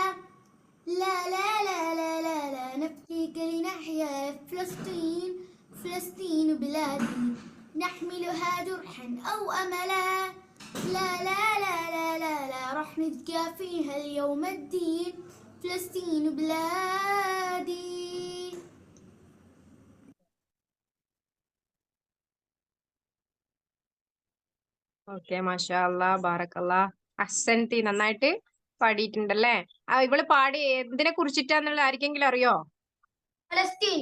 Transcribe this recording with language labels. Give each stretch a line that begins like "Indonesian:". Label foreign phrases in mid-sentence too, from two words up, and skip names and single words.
Arabic: لا لا لا لا لا لا نفديك لنحيا فلسطين فلسطين بلادي نحملها جرحا أو أملا لا لا لا لا لا لا راح نلقى فيها اليوم الدين فلسطين بلادي.
Malayalam: ഓക്കെ
Arabic: ما شاء الله بارك الله أحسنت
Malayalam: നന്നായിട്ട് പാടിയിട്ടുണ്ടല്ലേ. ഇവള് പാടി എന്തിനെ കുറിച്ചിട്ടാന്നുള്ള ആർക്കെങ്കിലും അറിയോ? فلسطين.